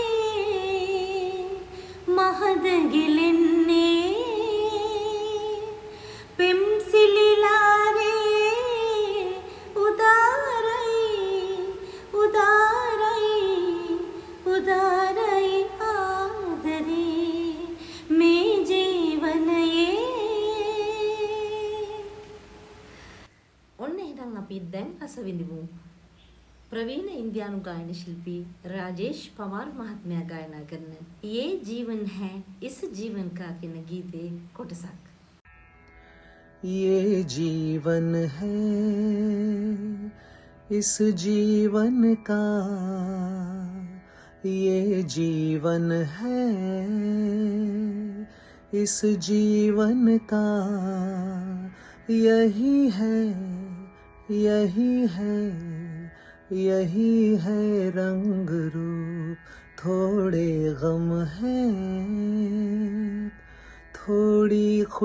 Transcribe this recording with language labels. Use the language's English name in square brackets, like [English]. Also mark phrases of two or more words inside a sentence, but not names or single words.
[Sinhala] මහද ගිලින්නේ පෙම්සිලිලාරේ උදාරයි ආදරේ මේ ජීවනයේ. ඔන්න එහෙනම් අපි දැන් රස විඳිමු ප්‍රවීණ ඉන්දියානු ගායන ශිල්පී රාජේෂ් පවාර් මහත්මයා ගායනා කරන [Hindi] ये जीवन है इस जीवन का [Sinhala] කියන ගීතේ කොටසක්. [Hindi] ये जीवन है इस जीवन का ये जीवन है इस जीवन का यही है रंग रूप थोड़े गम है थोड़ी